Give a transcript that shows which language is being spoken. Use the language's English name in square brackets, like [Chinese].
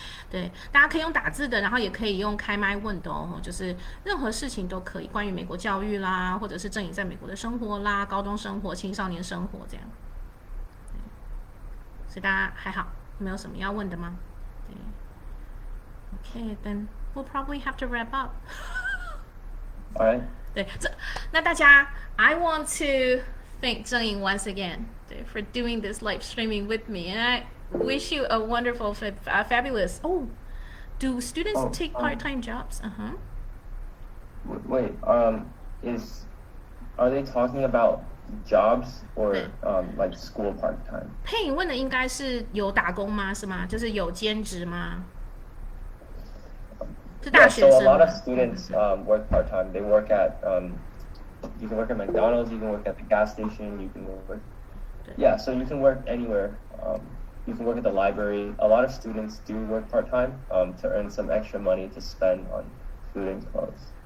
[Chinese] 对，大家可以用打字的，然后也可以用开麦问的哦，就是任何事情都可以，关于美国教育啦，或者是郑颖在美国的生活啦，高中生活、青少年生活这样。所以大家还好，没有什么要问的吗？ [English] 对 ，Okay, then we'll probably have to wrap up. All right. [Chinese] 对，那大家 [English] I want to thank 郑颖 once again 对 for doing this live streaming with me, and Wish you a wonderful, fabulous. Oh, do students Oh, take part-time jobs? wait, is are they talking about jobs or [Chinese] 对， [English] like school part time? [Chinese] 佩影问的应该是有打工吗？是吗？就是有兼职吗？是大 [English] Yeah, [Chinese] 学 [English] so a [Chinese] 生 [English] lot [Chinese] 吗 [English] of students work part time. They work at you can work at McDonald's, you can work at the gas station, you can work. Yeah, so you can work anywhere. You can work at the library. A lot of students do work part time to earn some extra money to spend on food and clothes.